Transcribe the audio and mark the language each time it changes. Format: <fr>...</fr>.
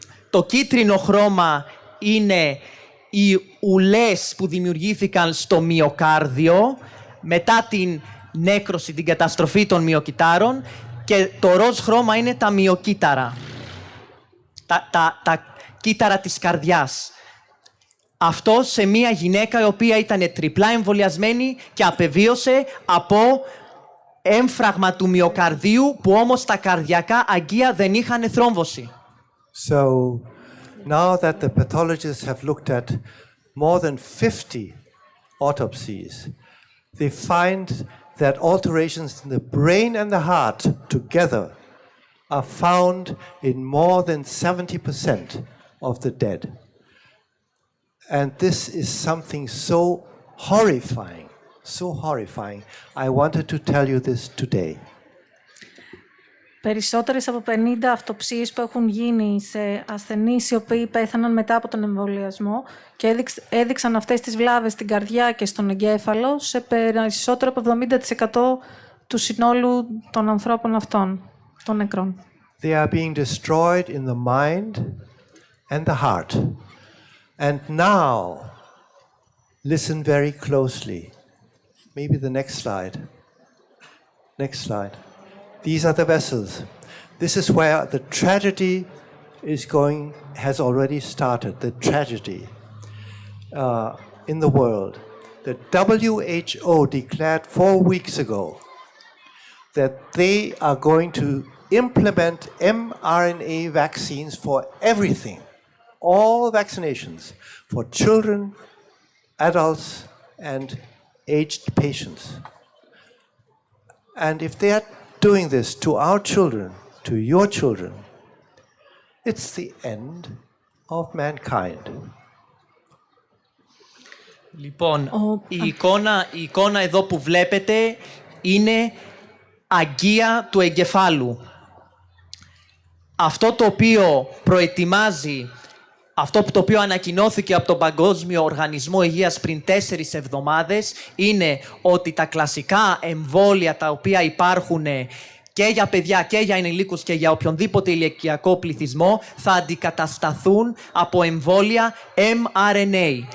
<el>Το κίτρινο χρώμα είναι οι ουλές που δημιουργήθηκαν στο μυοκάρδιο μετά την νέκρωση, την καταστροφή των μυοκυτάρων, και το ροζ χρώμα είναι τα μυοκύτταρα, τα κύτταρα της καρδιάς. Αυτό σε μια γυναίκα η οποία ήταν τριπλά εμβολιασμένη και απεβίωσε από έμφραγμα του μυοκαρδίου, που όμως τα καρδιακά αγκία δεν είχαν θρόμβωση.</el> <en>So, now that the pathologists have looked at more than 50 autopsies, they find that alterations in the brain and the heart together are found in more than 70% of the dead. And this is something so horrifying, so horrifying. I wanted to tell you this today.</en> <el>Περισσότερες από 50 αυτοψίες που έχουν γίνει σε ασθενείς οι οποίοι πέθαναν μετά από τον εμβολιασμό και έδειξαν αυτές τις βλάβες στην καρδιά και στον εγκέφαλο σε περισσότερο από 70% του συνόλου των ανθρώπων αυτών, των νεκρών.</el> <en>They are being destroyed in the mind and the heart. And now, listen very closely. Maybe the next slide. Next slide. These are the vessels. This is where the tragedy has already started, the tragedy in the world. The WHO declared 4 weeks ago that they are going to implement mRNA vaccines for everything. All vaccinations for children, adults, and aged patients. And if they are doing this to our children, to your children, it's the end of mankind.</en> <el>Λοιπόν, η εικόνα εδώ που βλέπετε είναι αγκία του εγκεφάλου. αυτό το οποίο προετοιμάζει, αυτό το οποίο ανακοινώθηκε από τον Παγκόσμιο Οργανισμό Υγείας πριν 4 εβδομάδες, είναι ότι τα κλασικά εμβόλια τα οποία υπάρχουν και για παιδιά και για ενηλίκους και για οποιονδήποτε ηλικιακό πληθυσμό θα αντικατασταθούν από εμβόλια mRNA.</el>